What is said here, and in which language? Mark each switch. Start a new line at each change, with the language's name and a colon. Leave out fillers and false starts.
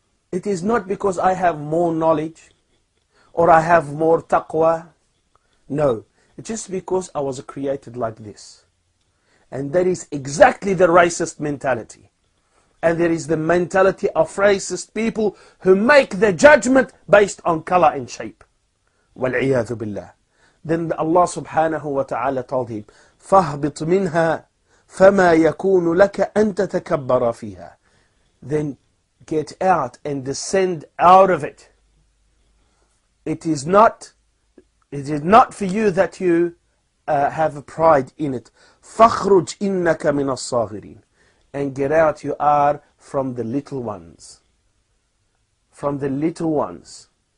English: It is not because I have more knowledge or I have more taqwa. No, it's just because I was created like this. And that is exactly the racist mentality. And there is the mentality of racist people who make the judgment based on color and shape.
Arabic: وَالْعِيَاذُ بِاللَّهِ.
English: Then Allah subhanahu wa ta'ala told him,
Arabic: فَاهْبِطْ مِنْهَا فَمَا يَكُونُ لَكَ أَن تَتَكَبَّرَ فِيهَا.
English: Then get out and descend out of it. It is not for you that you have a pride in it.
Arabic: فَخْرُجْ إِنَّكَ مِنَ الصَّاغِرِينَ.
English: And get out, you are from the little ones. From the little ones.